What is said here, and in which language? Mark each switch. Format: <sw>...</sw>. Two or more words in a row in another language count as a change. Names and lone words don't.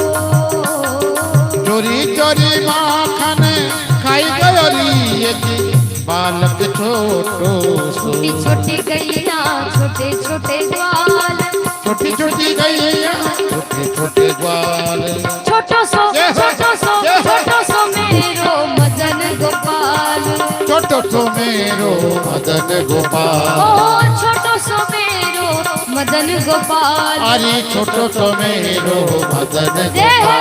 <bra>चोरी चोरी माखन खाई गयो री बालक छोटो सो। छोटी छोटी गैया छोटे छोटे ग्वाल। छोटी छोटी गैया छोटे छोटे ग्वाल। छोटो सो छोटो सो मेरो मदन गोपाल। छोटो सो मेरो मदन गोपाल। ओ छोटो सो मेरो मदन गोपाल। अरे छोटो सो मेरो मदन</bra> <hi>जय हो।</hi>